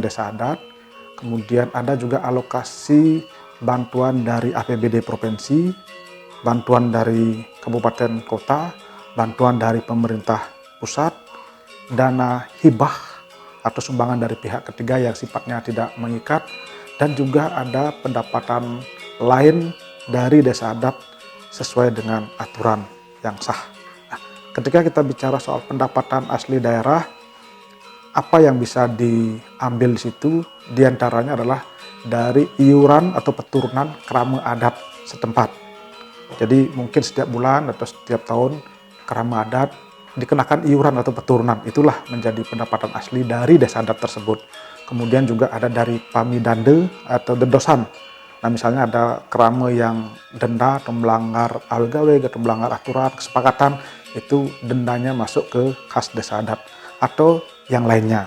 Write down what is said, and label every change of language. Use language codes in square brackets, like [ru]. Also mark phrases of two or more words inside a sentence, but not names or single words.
[id] desa adat, kemudian ada juga alokasi bantuan dari APBD provinsi, bantuan dari kabupaten kota, bantuan dari pemerintah pusat, dana hibah atau sumbangan dari pihak ketiga yang sifatnya tidak mengikat, dan juga ada pendapatan lain dari desa adat sesuai dengan aturan yang sah. Nah, ketika kita bicara soal pendapatan asli daerah, apa yang bisa diambil di situ diantaranya adalah dari iuran atau peturunan kerama adat setempat. Jadi mungkin setiap bulan atau setiap tahun kerama adat dikenakan iuran atau peturunan, itulah menjadi pendapatan asli dari desa adat tersebut. Kemudian juga ada dari pamidande atau dedosan. Nah, misalnya ada kerama yang denda atau melanggar algawe atau melanggar aturan kesepakatan, itu dendanya masuk ke kas desa adat atau yang lainnya.